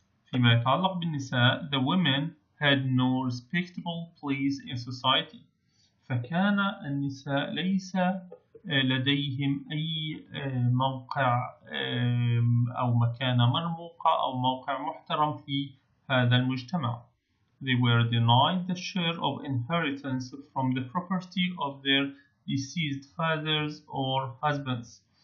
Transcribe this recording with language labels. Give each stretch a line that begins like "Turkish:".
Arabic: فيما يتعلق بالنساء,
English: the women had no respectable place in society.
Arabic: فكان النساء ليس لديهم أي موقع أو مكانة مرموقة أو موقع محترم في هذا المجتمع.
English: They were denied the share of inheritance from the property of their deceased fathers or husbands.